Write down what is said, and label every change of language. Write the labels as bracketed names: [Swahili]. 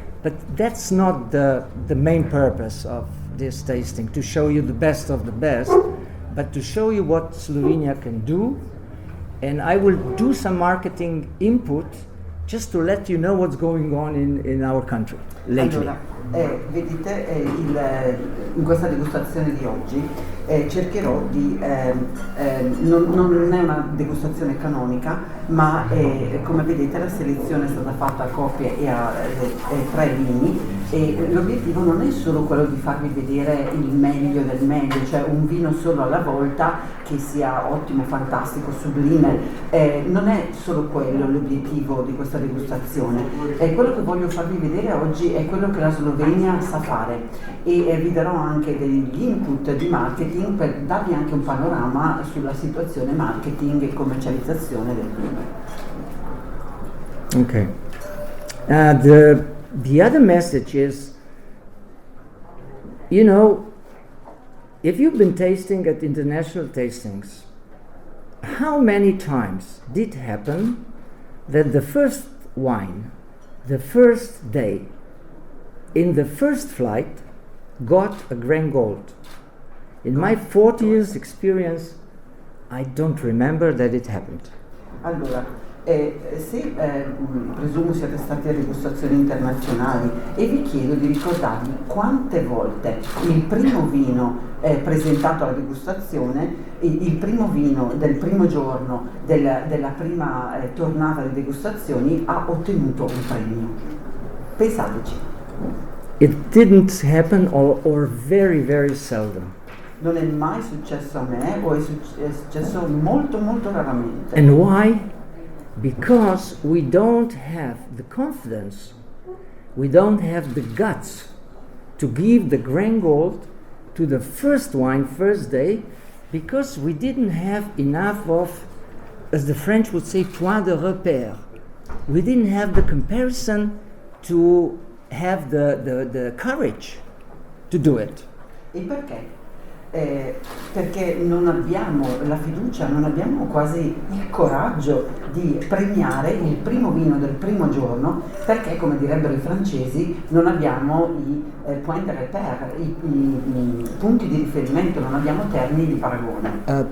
[English] But that's not the main purpose of this tasting, to show you the best of the best, but to show you what Slovenia can do. And I will do some marketing input just to let you know what's going on in our country lately. [Italian] Allora, vedete, in questa degustazione di oggi cercherò di, non è una degustazione canonica, ma come vedete la selezione è stata fatta a coppie e a 3 vini e l'obiettivo non è solo quello di farvi vedere il meglio del meglio, cioè un vino solo alla volta che sia ottimo, fantastico, sublime, non è solo quello l'obiettivo di questa degustazione, quello che voglio farvi vedere oggi è quello che la Slovenia sa fare e vi darò anche degli input di marketing per darvi anche un panorama sulla situazione marketing e commercializzazione del vino. [English] Okay. The other message is, if you've been tasting at international tastings, how many times did it happen that the first wine, the first day, in the first flight, got a grand gold? In my 40 years experience, I don't remember that it happened. [Italian] Allora, se presumo siate stati a degustazioni internazionali e vi chiedo di ricordarvi quante volte il primo vino presentato alla degustazione, il primo vino del primo giorno della prima tornata di degustazioni ha ottenuto un premio. Pensateci. [English] It didn't happen or very, very seldom. [Italian] Non è mai successo a me o è successo molto molto raramente. [English] And why? Because we don't have the confidence, we don't have the guts to give the grand gold to the first wine, first day, because we didn't have enough of, as the French would say, [French] point de repère. [English] We didn't have the comparison to have the courage to do it. [Italian] E perché? Perché non abbiamo la fiducia, non abbiamo quasi il coraggio di premiare il primo vino del primo giorno, perché, come direbbero i francesi, non abbiamo i [French] point de repère, [Italian] i punti di riferimento, non abbiamo termini di paragone.